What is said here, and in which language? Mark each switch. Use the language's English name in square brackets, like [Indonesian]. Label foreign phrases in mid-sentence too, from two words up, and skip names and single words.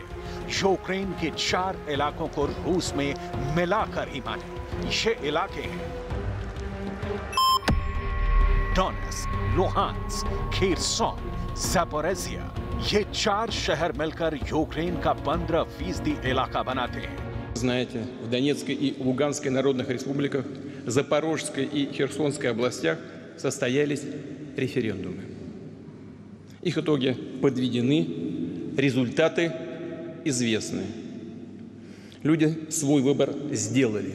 [Hindi] यूक्रेन के 4 इलाकों को रूस में मिलाकर ही माने। ये इलाके हैं डोनेट्स्क, लुहांस्क, खेरसोन, ज़ापोरिज़िया। ये 4 शहर मिलकर यूक्रेन का 15% इलाका बनाते हैं। [Russian] Знаете, в Донецкой и Луганской народных республиках, Запорожской и Херсонской областях состоялись референдумы. Их итоги подведены, результаты известны. Люди свой выбор сделали.